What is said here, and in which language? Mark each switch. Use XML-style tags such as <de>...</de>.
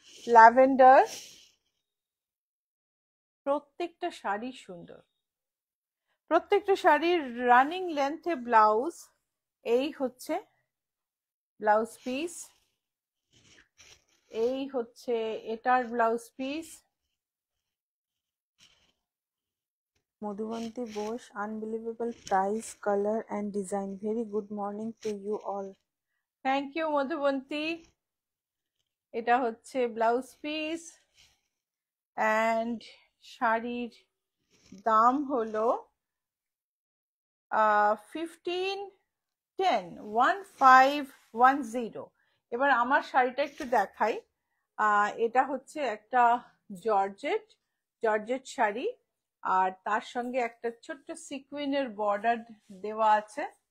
<bn>Lavender, প্রত্যেকটা শাড়ি সুন্দর, প্রত্যেকটা শাড়ির রানিং লেন্থে ব্লাউজ। এই হচ্ছে ব্লাউজ পিস, এই হচ্ছে এটার blouse piece.</bn> <en>Madhuvanti Bose, unbelievable price, color and design. Very good morning to you all. Thank you Madhuvanti.</en> <bn>এটা হচ্ছে ব্লাউজ পিস, অ্যান্ড শাড়ির দাম হলো 1510। এবার আমার শাড়িটা একটু দেখাই। এটা হচ্ছে একটা জর্জেট, জর্জেট শাড়ি, আর তার সঙ্গে একটা ছোট্ট সিকুইনের বর্ডার দেওয়া আছে।</bn>